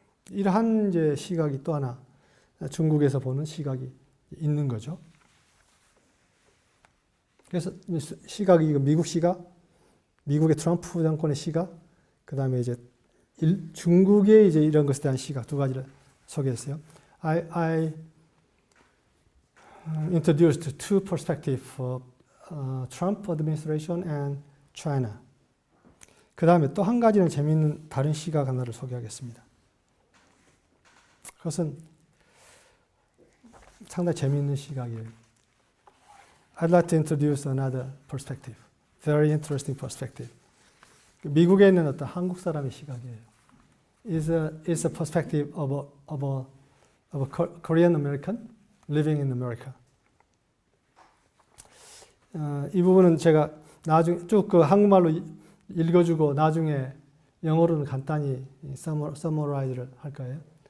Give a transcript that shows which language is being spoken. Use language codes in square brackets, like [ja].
[ko] 이러한 이제 시각이 또 하나 중국에서 보는 시각이 있는 거죠. 그래서 시각이 미국 시각, 미국의 트럼프 정권의 시각, 그 다음에 이제 중국의 이제 이런 것에 대한 시각 두 가지를 소개했어요. [en] I introduced two perspectives of Trump administration and China. [ko] 그 다음에 또 한 가지는 재미있는 다른 시각 하나를 소개하겠습니다. 그것은 상당히 재미있는 시각이에요. [en] I'd like to introduce another perspective. Very interesting perspective. [ko] 미국에 있는 어떤 한국 사람의 시각이에요. [en] It's a perspective of a Korean American living in America. [ko] 이 부분은 제가 나중에 쭉 그 한국말로 읽어주고 나중에 영어로는 간단히 summarize를 할 거예요.